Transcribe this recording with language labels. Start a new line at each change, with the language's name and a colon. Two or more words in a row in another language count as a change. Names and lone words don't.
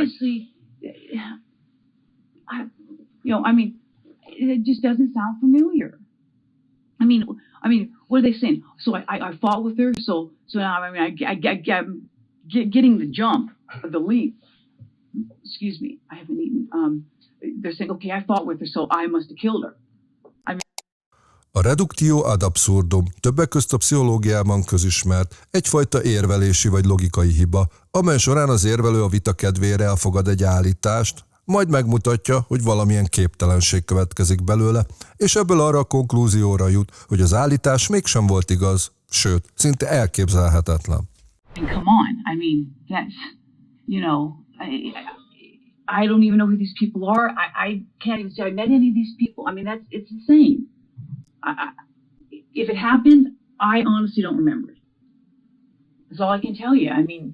English: obviously, I mean, it just doesn't sound familiar. I mean, what are they saying? So I fought with her. So now I mean, I getting the jump, the leap. Excuse me, I haven't eaten. They're saying, okay, I fought with her, so I must have killed her.
Hungarian: A
Latin: reductio ad absurdum
Hungarian: többek közt a pszichológiában közismert, egyfajta érvelési vagy logikai hiba, amely során az érvelő a vita kedvére elfogad egy állítást, majd megmutatja, hogy valamilyen képtelenség következik belőle, és ebből arra a konklúzióra jut, hogy az állítás mégsem volt igaz, sőt, szinte elképzelhetetlen.
English: Come on, I mean, that's, I don't even know who these people are. I can't even say I met any of these people. I mean, it's insane. If it happened, I honestly don't remember it. That's all I can tell you. I mean,